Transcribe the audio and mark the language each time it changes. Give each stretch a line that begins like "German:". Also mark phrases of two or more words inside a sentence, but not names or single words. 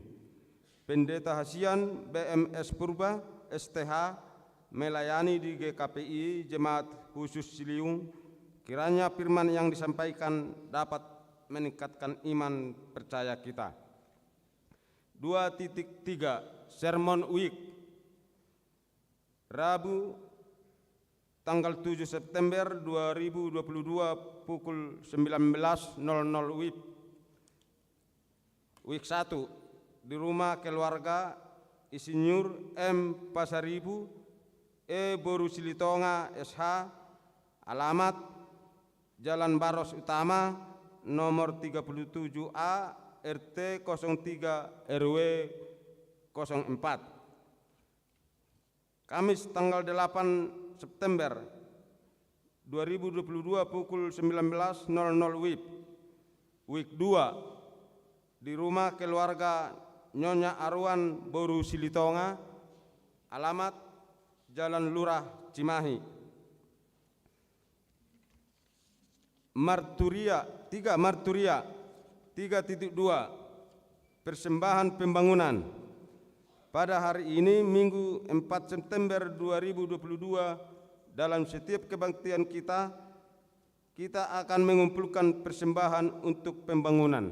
Indonesian: Pendeta Hasian BMS Purba STH melayani di GKPI Jemaat Khusus Ciliwung. Kiranya firman yang disampaikan dapat meningkatkan iman percaya kita.
English: 2.3 Sermon Week.
Indonesian: Rabu tanggal 7 September 2022 pukul 19.00 WIB. Week 1 di rumah keluarga Insinyur M. Pasaribu E. Boru Silitonga SH, alamat Jalan Baros Utama nomor 37A RT 03 RW 04. Kamis tanggal 8 September 2022 pukul 19.00 WIB. Week 2 di rumah keluarga Nyonya Arwan Boru Silitonga, alamat Jalan Lurah Cimahi. Marturia 3.2 Persembahan Pembangunan. Pada hari ini Minggu 4 September 2022 dalam setiap kebaktian kita akan mengumpulkan persembahan untuk pembangunan.